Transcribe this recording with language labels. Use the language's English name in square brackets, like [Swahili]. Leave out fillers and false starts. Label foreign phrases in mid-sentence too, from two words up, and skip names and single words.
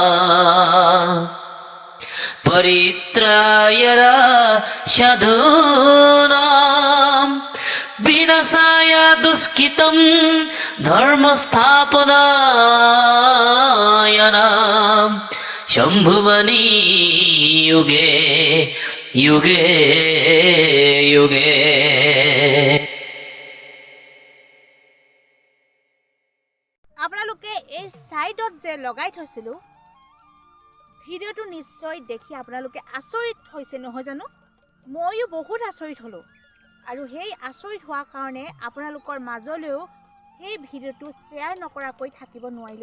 [Sanskrit] परित्राय साधूनां विनाशाय दुष्कृतं धर्मस्थापनाय शम्भुवनि युगे युगे युगे। [Assamese] আপোনালোকে এই সাইডত যে লগাই থৈছিলোঁ ভিডিঅ'টো নিশ্চয় দেখি আপোনালোকে আচৰিত হৈছে নহয় জানো? ময়ো বহুত আচৰিত হ'লোঁ আৰু সেই আচৰিত হোৱাৰ কাৰণে আপোনালোকৰ মাজলৈও সেই ভিডিঅ'টো শ্বেয়াৰ নকৰাকৈ থাকিব নোৱাৰিলোঁ।